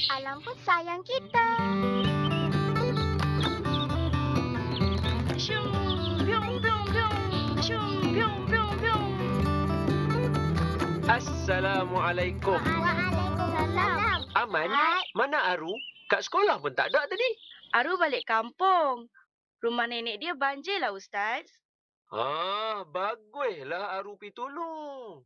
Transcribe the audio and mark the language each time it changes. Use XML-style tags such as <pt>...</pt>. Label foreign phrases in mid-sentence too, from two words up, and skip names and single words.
<ms>alam pun sayang kita. Syum, biung, biung, biung. Syum, biung, biung, biung. Assalamualaikum. Waalaikumsalam. Aman, mana Aru? Kat sekolah pun tak ada tadi. Aru balik kampung. Rumah nenek dia banjir lah, Ustaz. Baguslah Aru pergi tolong.</ms>